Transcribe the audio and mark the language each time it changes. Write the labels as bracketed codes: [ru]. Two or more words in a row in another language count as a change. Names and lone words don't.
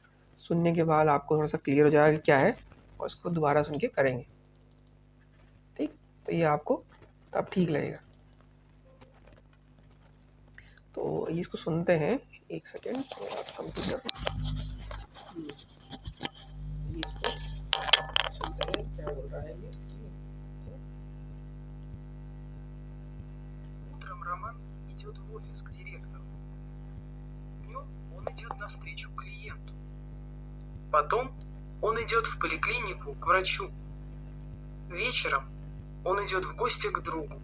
[hi] सुनने के बाद आपको थोड़ा सा क्लियर हो जाएगा कि क्या है, और इसको दोबारा सुन के करेंगे, ठीक। तो ये आपको तब ठीक लगेगा। तो ये इसको सुनते हैं, एक सेकेंड, कंप्यूटर सुनते हैं क्या बोल रहा है ये। [ru] Утром Роман идет в офис к директору. Днем он идет навстречу клиенту. Потом он идет в поликлинику к врачу. Вечером он идет в гости к другу.